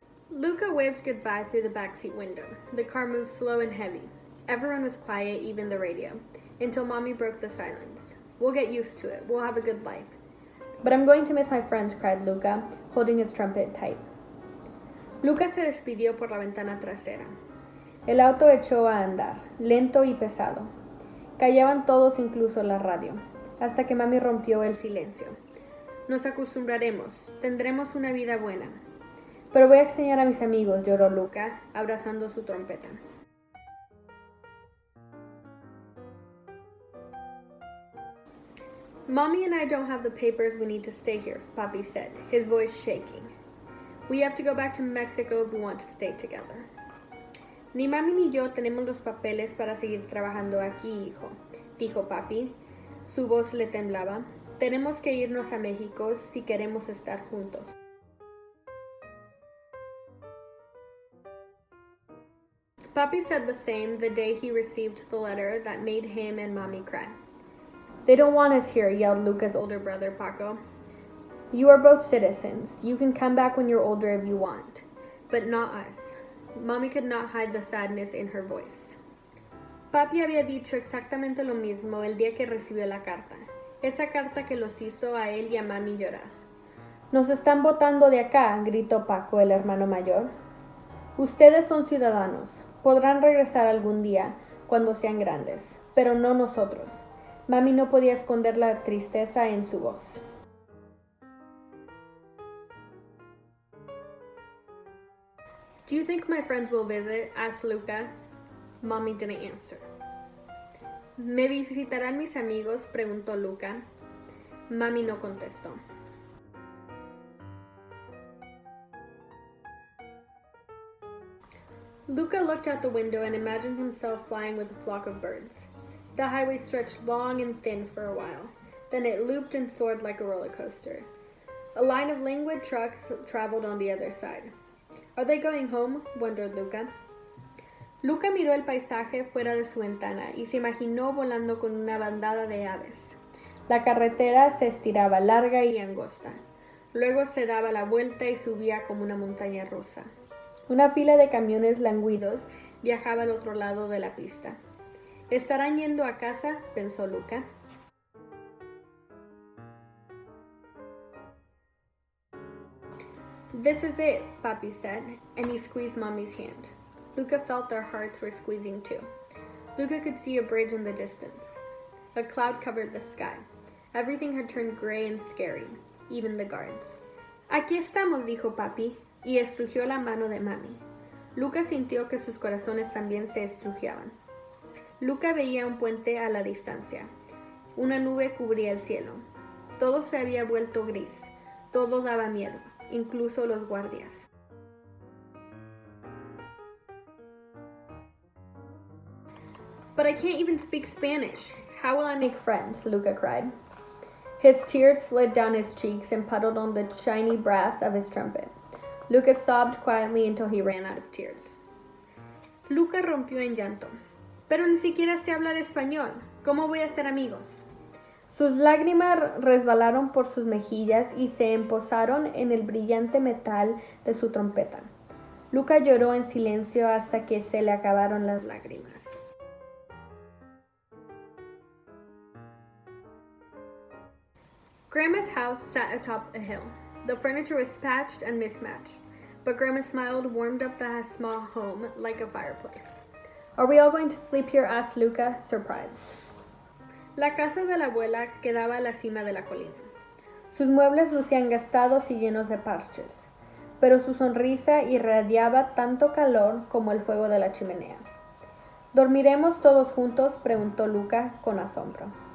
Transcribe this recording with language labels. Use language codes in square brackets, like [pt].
[en] Luca waved goodbye through the backseat window. The car moved slow and heavy. Everyone was quiet, even the radio, until Mommy broke the silence. We'll get used to it. We'll have a good life. But I'm going to miss my friends, cried Luca, holding his trumpet tight. [es] Luca se despidió por la ventana trasera. El auto echó a andar, lento y pesado. Callaban todos, incluso la radio, hasta que Mami rompió el silencio. Nos acostumbraremos, tendremos una vida buena. Pero voy a extrañar a mis amigos, lloró Luca, abrazando su trompeta. [en] Mommy and I don't have the papers we need to stay here, Papi said, his voice shaking. We have to go back to Mexico if we want to stay together. [es] Ni Mami ni yo tenemos los papeles para seguir trabajando aquí, hijo, dijo Papi. Su voz le temblaba. Tenemos que irnos a México si queremos estar juntos. [en] Papi said the same the day he received the letter that made him and Mommy cry. They don't want us here, yelled Luca's older brother, Paco. You are both citizens. You can come back when you're older if you want. But not us. Mommy could not hide the sadness in her voice. [es] Papi había dicho exactamente lo mismo el día que recibió la carta. Esa carta que los hizo a él y a Mami llorar. Nos están botando de acá, gritó Paco, el hermano mayor. Ustedes son ciudadanos. Podrán regresar algún día, cuando sean grandes. Pero no nosotros. Mami no podía esconder la tristeza en su voz. [en] Do you think my friends will visit? Asked Luca. Mommy didn't answer. [es] ¿Me visitarán mis amigos? Preguntó Luca. Mami no contestó. [en] Luca looked out the window and imagined himself flying with a flock of birds. The highway stretched long and thin for a while. Then it looped and soared like a roller coaster. A line of languid trucks traveled on the other side. Are they going home? Wondered Luca. [es] Luca miró el paisaje fuera de su ventana y se imaginó volando con una bandada de aves. La carretera se estiraba larga y angosta. Luego se daba la vuelta y subía como una montaña rusa. Una fila de camiones languidos viajaba al otro lado de la pista. ¿Estarán yendo a casa? Pensó Luca. [en] This is it, Papi said, and he squeezed Mommy's hand. Luca felt their hearts were squeezing too. Luca could see a bridge in the distance. A cloud covered the sky. Everything had turned gray and scary, even the guards. [es] Aquí estamos, dijo Papi, y estrujió la mano de Mami. Luca sintió que sus corazones también se estrujaban. Luca veía un puente a la distancia. Una nube cubría el cielo. Todo se había vuelto gris. Todo daba miedo, incluso los guardias. [en] But I can't even speak Spanish. How will I make friends? Luca cried. His tears slid down his cheeks and puddled on the shiny brass of his trumpet. Luca sobbed quietly until he ran out of tears. [es] Luca rompió en llanto. Pero ni siquiera sé hablar español. ¿Cómo voy a ser amigos? Sus lágrimas resbalaron por sus mejillas y se emposaron en el brillante metal de su trompeta. Luca lloró en silencio hasta que se le acabaron las lágrimas. [en] Grandma's house sat atop a hill. The furniture was patched and mismatched, but Grandma smiled, warmed up the small home like a fireplace. Are we all going to sleep here? Asked Luca, surprised. [es] La casa de la abuela quedaba a la cima de la colina. Sus muebles lucían gastados y llenos de parches, pero su sonrisa irradiaba tanto calor como el fuego de la chimenea. ¿Dormiremos todos juntos? Preguntó Luca con asombro.